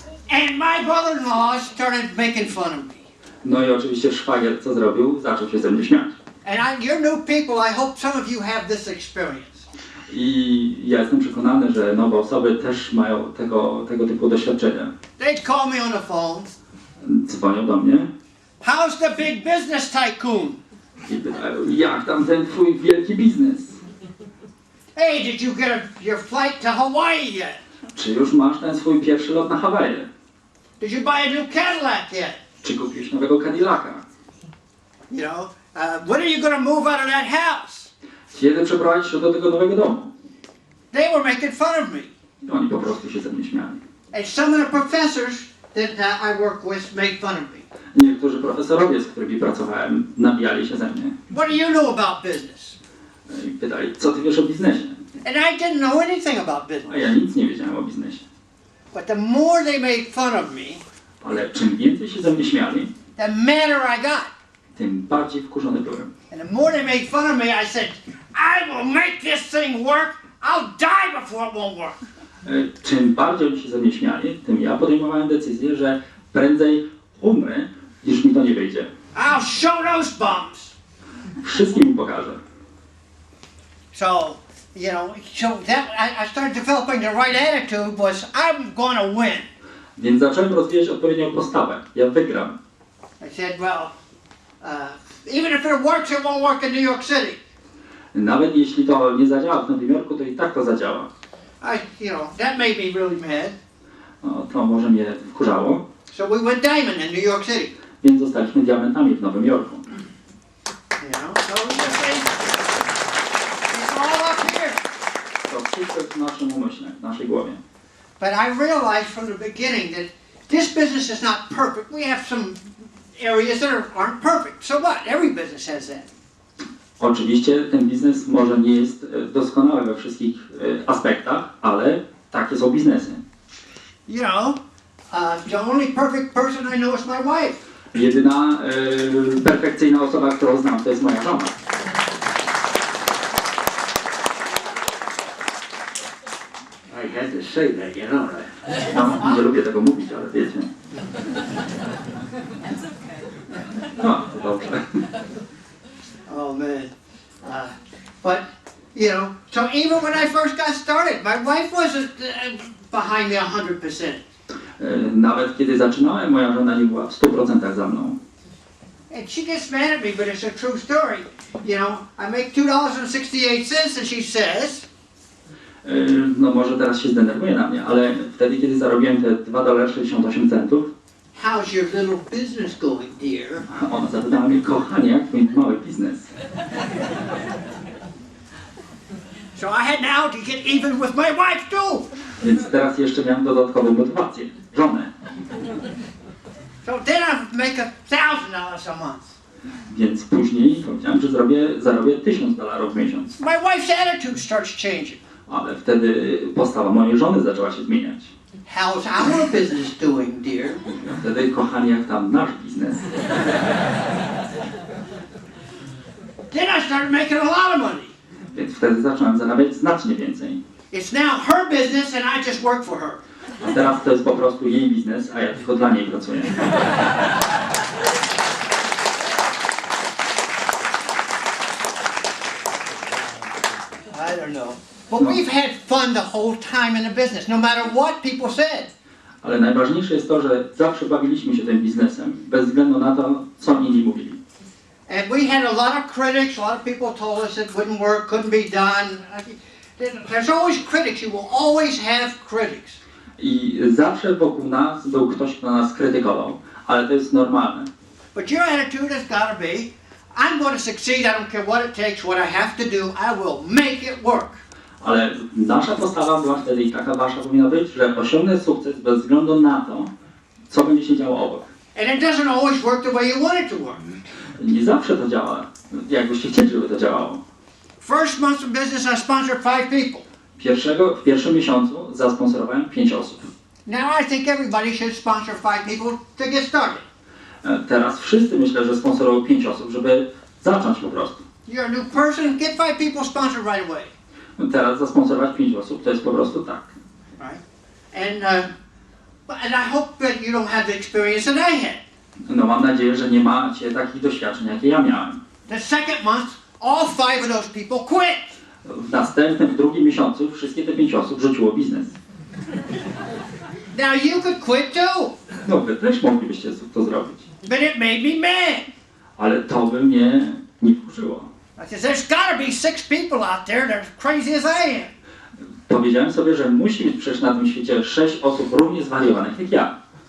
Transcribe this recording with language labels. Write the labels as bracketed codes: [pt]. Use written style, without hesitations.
[en] And my brother-in-law started making fun of me. [pl] No i oczywiście szwagier co zrobił? Zaczął się ze mnie śmiać. [en] And you're new people, I hope some of you have this experience. [pl] I ja jestem przekonany, że nowe osoby też mają tego typu doświadczenia. [en] They'd call me on the phone. [pl] Dzwonią do mnie [en] How's the big business tycoon? [pl] i pytają, jak tam ten twój wielki biznes? [en] Hey, did you get your flight to Hawaii yet? [pl] Czy już masz ten swój pierwszy lot na Hawaje? [en] Did you buy a new Cadillac yet? [pl] Czy kupiłeś nowego Cadillaca? [en] You know, when are you going to move out of that house? [pl] Kiedy przeprowadzisz się do tego nowego domu? [en] They were making fun of me. [pl] I oni po prostu się ze mnie śmiali. [en] And some of the professors that I work with made fun of me. [pl] Niektórzy profesorowie, z którymi pracowałem, nabijali się ze mnie. [en] What do you know about business? [pl] I pytali, co ty wiesz o biznesie? [en] And I didn't know anything about [pl] A [en] business. [pl] ja nic nie wiedziałem o biznesie. [en] But the more they made fun of me, [pl] Ale czym więcej się ze mnie śmiali, [en] the madder I got. [pl] tym bardziej wkurzony byłem. [en] And the more they made fun of me, I said, I will make this thing work. I'll die before it won't work. [pl] Czym bardziej oni się ze mnie śmiali, tym ja podejmowałem decyzję, że prędzej umrę, niż mi to nie wyjdzie. [en] I'll show those bums. [pl] Wszystkim im pokażę. [en] So, you know, I started developing the right attitude was I'm gonna win. [pl] Więc zacząłem rozwijać odpowiednią postawę. Ja wygram. [en] I said, well, even if it works, it won't work in New York City. [pl] Nawet jeśli to nie zadziała w Nowym Jorku, to i tak to zadziała. [en] That made me really mad. [pl] No, to może mnie wkurzało. [en] So we went diamond in New York City. [pl] Więc zostaliśmy diamentami w Nowym Jorku. [en] You know, so it's all up here. [pl] To wszystko jest w naszym umyśle, w naszej głowie. [en] But I realized from the beginning that this business is not perfect. We have some areas that aren't perfect. So what? Every business has that. [pl] Oczywiście ten biznes może nie jest doskonały we wszystkich aspektach, ale takie są biznesy. [en] You know, the only perfect person I know is my wife. [pl] Jedyna perfekcyjna osoba, którą znam, to jest moja żona. [en] I had to say that, you know. [pl] No, nie lubię tego mówić, ale wiecie. [en] That's okay. [pl] No, to dobrze. [en] Oh man. But, you know, so even when I first got started, my wife wasn't behind me 100%. [pl] Nawet kiedy zaczynałem, moja żona nie była w 100% za mną. [en] And she gets mad at me, but it's a true story. You know, I make $2.68 and she says, [pl] No może teraz się zdenerwuje na mnie, ale wtedy, kiedy zarobiłem te $2,68, [en] how's your little business going, dear? [pl] ona zapytała mnie, kochanie, jak twój mały biznes? [en] So I had now to get even with my wife too. [pl] Więc teraz jeszcze miałem dodatkową motywację, żonę. [en] So then I make $1,000 a month. [pl] Więc później powiedziałem, że zarobię $1000 w miesiąc. [en] My wife's attitude starts changing. [pl] Ale wtedy postawa mojej żony zaczęła się zmieniać. [en] How's our business doing, dear? [pl] Wtedy, kochanie, jak tam nasz biznes? [en] Then I started making a lot of money. [pl] Więc wtedy zacząłem zarabiać znacznie więcej. [en] It's now her business and I just work for her. [pl] A teraz to jest po prostu jej biznes, a ja tylko dla niej pracuję. [en] I don't know. But we've had fun the whole time in the business, no matter what people said. [pl] Ale najważniejsze jest to, że zawsze bawiliśmy się tym biznesem, bez względu na to, co inni mówili. [en] And we had a lot of critics. A lot of people told us it wouldn't work, couldn't be done. There's always critics. You will always have critics. [pl] I zawsze wokół nas był ktoś, kto nas krytykował, ale to jest normalne. [en] But your attitude has got to be, I'm going to succeed. I don't care what it takes, what I have to do. I will make it work. [pl] Ale nasza postawa była wtedy i taka wasza powinna być, że osiągnę sukces bez względu na to, co będzie się działo obok. [en] And it doesn't always work the way you want it to work. [pl] Nie zawsze to działa, jakbyście chcieli, żeby to działało. [en] First month of business, I sponsored 5 people. [pl] W pierwszym miesiącu zasponsorowałem 5 osób. [en] Now I think everybody should sponsor 5 people to get started. [pl] Teraz wszyscy myślę, że sponsorują 5 osób, żeby zacząć po prostu. [en] You're a new person, get 5 people sponsored right away. [pl] Teraz zasponsorować 5 osób to jest po prostu tak. [en] Right? And I hope that you don't have the experience that I had. [pl] No mam nadzieję, że nie macie takich doświadczeń, jakie ja miałem. [en] The second month, all 5 of those people quit. [pl] W następnym, w drugim miesiącu wszystkie te 5 osób rzuciło biznes. [en] Now you could quit too. [pl] No wy też moglibyście to zrobić. [en] But it made me mad. [pl] Ale to by mnie nie wkurzyło. [en] I said, there's got to be 6 people out there that are crazy as I am. [pl] Powiedziałem sobie, że musi być przecież na tym świecie 6 osób równie zwariowanych jak ja.